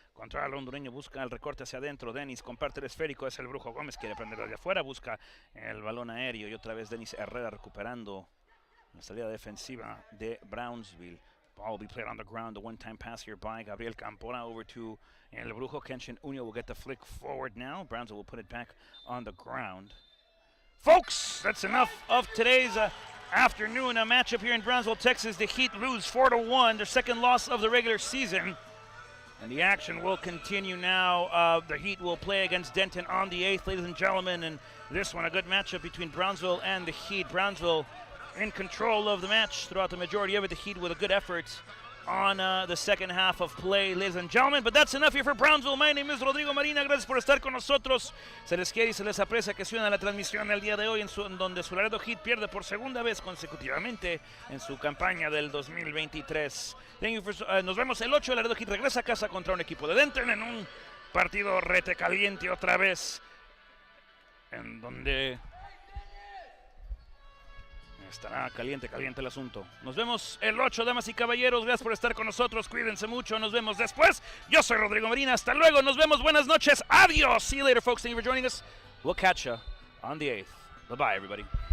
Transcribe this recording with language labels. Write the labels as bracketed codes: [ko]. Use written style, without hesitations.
[es] Contra el hondureño, busca el recorte hacia adentro. Denis comparte el esférico, es el Brujo Gómez, quiere prender desde afuera, busca el balón aéreo y otra vez Denis Herrera recuperando la salida defensiva de Brownsville. [en] Ball will be played on the ground, the one-time pass here by Gabriel Campora over to El Brujo. Kenshin Uneo will get the flick forward now. Brownsville will put it back on the ground. Folks, that's enough of today's afternoon matchup here in Brownsville, Texas. The Heat lose 4-1, their second loss of the regular season. And the action will continue now. The Heat will play against Denton on the 8th, ladies and gentlemen. And this one, a good matchup between Brownsville and the Heat. Brownsville in control of the match throughout the majority of it. The Heat with a good effort on the second half of play, ladies and gentlemen. But that's enough here for Brownsville. My name is Rodrigo Marina. [es] Gracias por estar con nosotros. Se les quiere y se les aprecia que se unan a la transmisión el día de hoy en donde su Laredo Heat pierde por segunda vez consecutivamente en su campaña del 2023. Nos vemos el 8. Laredo Heat regresa a casa contra un equipo de Denton en un partido rete caliente otra vez, en donde estará caliente el asunto. Nos vemos el 8, damas y caballeros. Gracias por estar con nosotros. Cuídense mucho. Nos vemos después. Yo soy Rodrigo Marina. Hasta luego. Nos vemos. Buenas noches. Adiós. [en] See you later, folks. Thank you for joining us. We'll catch you on the 8th. Bye-bye, everybody.